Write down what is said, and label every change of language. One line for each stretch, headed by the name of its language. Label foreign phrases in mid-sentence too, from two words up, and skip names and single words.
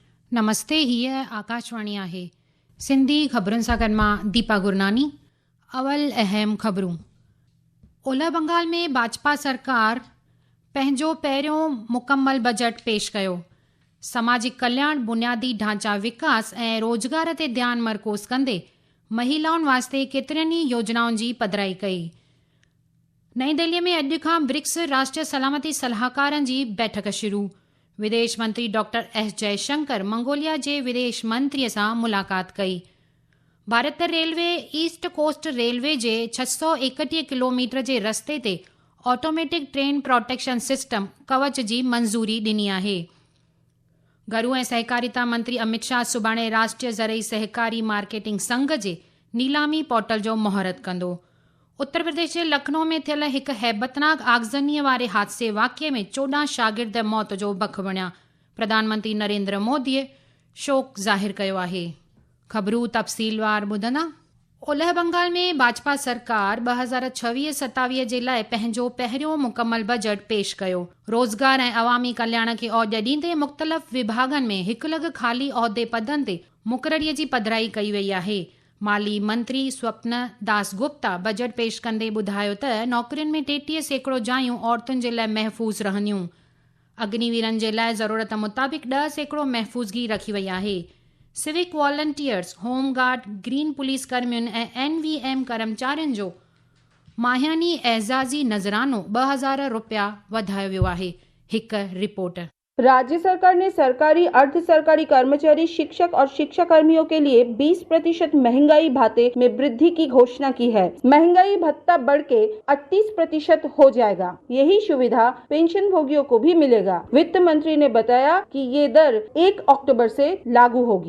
Sindhi: नमस्ते, हीअ आकाशवाणी आहे। सिंधी ख़बरुनि सां गॾु मां दीपा गुरनानी। अवल अहम ख़बरूं। ओलह बंगाल में भाजपा सरकार पंहिंजो पहिरियों मुकमल बजट पेश कयो। समाजिक कल्याण, बुनियादी ढांचा विकास ऐं रोज़गार ते ध्यानु मर्कोज़ कंदे महिलाउनि वास्ते केतिरनि ई योजनाउनि जी पधिराई कई। नईं दिल्लीअ में अॼु खां ब्रिक्स राष्ट्रीय सलामती सलाहकारनि जी बैठक शुरू। विदेश मंत्री डॉक्टर एस जयशंकर मंगोलिया जे विदेश मंत्रीअ सां मुलाक़ात कई। भारत रेलवे ईस्ट कोस्ट रेलवे जे 631 किलोमीटर जे रस्ते ते
English: automatic train protection system
Sindhi: कवच जी मंज़ूरी ॾिनी आहे। घरू ऐं सहकारिता मंत्री अमित शाह सुभाणे राष्ट्रीय ज़रई सहकारी मार्केटिंग संघ जे नीलामी पोर्टल जो मुहूर्त कंदो। उत्तर प्रदेश जे लखनऊ में थियल हिकु हैबतनाक आगज़नीअ वारे हादसे वाक़िए में 14 शागिर्द मौत जो भख बणिया। प्रधानमंत्री नरेंद्र मोदीअ शोक ज़ाहिर कयो आहे। ख़बरूं तफ़सीलवार ॿुधंदा। ओलह बंगाल में भाजपा सरकार 2026-27 जे लाइ पंहिंजो पहिरियों मुकमल बजट पेश कयो। रोज़गार ऐं अवामी कल्याण खे औज ॾींदे मुख़्तलिफ़ विभागनि में 1 लख ख़ाली उहिदे पदनि ते मुक़ररीअ जी पधिराई कई वई आहे। माली मंत्री स्वप्न दास गुप्ता बजट पेश कंदे ॿुधायो त नौकरियुनि में 33% जायूं औरतुनि जे लाइ महफ़ूज़ रहंदियूं। अग्निवीरनि जे लाइ ज़रूरत मुताबिक़ 10% महफ़ूज़गी रखी वई आहे।
English: civic volunteers,
Sindhi: होमगार्ड, ग्रीन पुलिस कर्मियुनि ऐं NVM कर्मचारियुनि जो माहियानी एज़ाज़ी नज़रानो 2000 रुपया वधायो वियो आहे। हिकु रिपोर्ट।
Hindi: राज्य सरकार ने सरकारी, अर्ध सरकारी कर्मचारी, शिक्षक और शिक्षा कर्मियों के लिए 20% महंगाई भत्ते में वृद्धि की घोषणा की है। महंगाई भत्ता बढ़ के 38% हो जाएगा। यही सुविधा पेंशन भोगियों को भी मिलेगा। वित्त मंत्री ने बताया कि ये दर 1 अक्टूबर से लागू होगी।